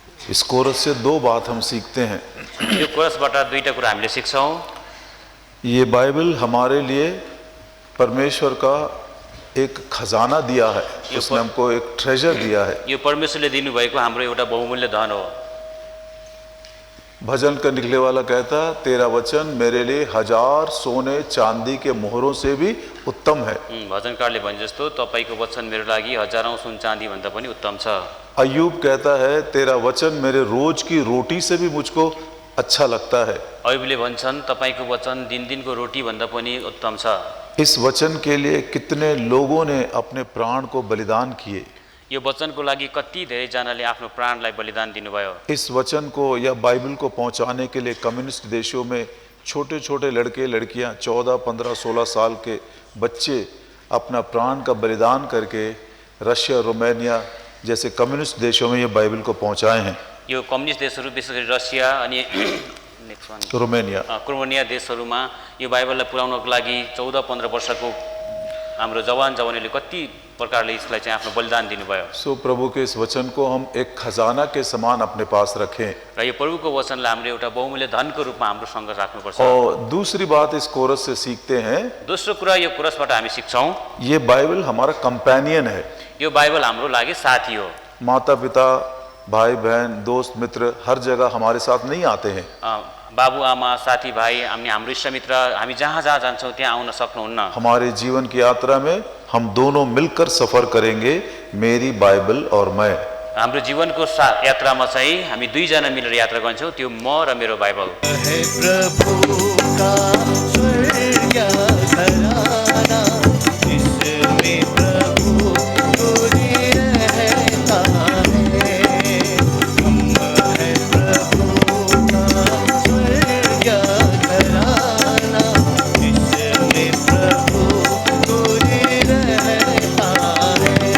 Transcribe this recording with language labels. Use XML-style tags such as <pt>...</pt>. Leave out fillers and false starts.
<hi>इस कोरस से दो बात हम सीखते हैं।</hi> <ne>यो कोरसबाट दुईटा कुरा हामीले सिक्छौँ।</ne> <hi>ये बाइबल हमारे लिए परमेश्वर का एक खजाना दिया है, उसने हमको एक ट्रेजर दिया है।</hi> <ne>यो परमेश्वरले दिनुभएको हाम्रो एउटा बहुमूल्य धन हो।</ne> <hi>भजन का निकले वाला कहता, तेरा वचन मेरे लिए 1000 सोने चांदी के मोहरों से भी उत्तम है।</hi> <ne>भजनकारले भने जस्तो तपाईको वचन मेरो लागि हजारौं सुन चाँदी भन्दा पनि उत्तम छ।</ne> <hi>अय्यूब कहता है, तेरा वचन मेरे रोज की रोटी से भी मुझको अच्छा लगता है।</hi> <ne>अय्यूबले भन्छन् तपाईको वचन दिन-दिनको रोटी भन्दा पनि उत्तम छ।</ne> <hi>इस वचन के लिए कितने लोगों ने अपने प्राण को बलिदान किए।</hi> <ne>यो वचनको लागि कति धेरै जनाले आफ्नो प्राणलाई बलिदान दिनुभयो।</ne> <hi>इस वचन को या बाइबल को पहुंचाने के लिए कम्युनिस्ट देशों में छोटे छोटे लड़के लड़कियां 14, 15, 16 साल के बच्चे अपना प्राण का बलिदान करके रशिया, रोमानिया जैसे कम्युनिस्ट देशों में ये बाइबल को पहुंचाए हैं।</hi> <ne>यो कम्युनिस्ट देशहरू विशेष गरी रसिया अनि रोमानिया क्रोमेनिया देशहरूमा यो बाइबललाई पुर्याउनको लागि 14-15 वर्षको हाम्रो जवान जवानीले कति प्रकारले यसलाई चाहिँ आफ्नो बलिदान दिनुभयो।</ne> <hi>सो प्रभु के इस वचन को हम एक खजाना के समान अपने पास रखें।</hi> <ne>र यो प्रभुको वचनलाई हामीले एउटा बहुमूल्य धनको रूपमा हाम्रो सँग राख्नुपर्छ।</ne> <hi>और दूसरी बात इस कोरस से सीखते हैं,</hi> <ne>दोस्रो कुरा यो कोरसबाट हामी सिक्छौँ,</ne> <hi>ये बाइबल हमारा कंपेनियन है।</hi> <ne>यो बाइबल हाम्रो लागि साथी हो।</ne> <hi>माता पिता भाई बहन दोस्त मित्र हर जगह हमारे साथ नहीं आते हैं।</hi> <ne>बाबु आमा साथी भाइ हामी हाम्रो इष्टमित्र हामी जहाँ जहाँ जान्छौँ त्यहाँ आउन सक्नुहुन्न।</ne> <hi>हमारे जीवन की यात्रा में हम दोनों मिलकर सफर करेंगे, मेरी बाइबल और मैं।</hi> <ne>हाम्रो जीवनको यात्रामा चाहिँ हामी दुईजना मिलेर यात्रा गर्छौँ, त्यो म र मेरो बाइबल।</ne> <hi>है प्रभु का स्वर्ग घराना, जिसमें प्रभु पूरी रहता है। हम है प्रभु का स्वर्ग घराना, जिसमें प्रभु पूरी रहता है।</hi>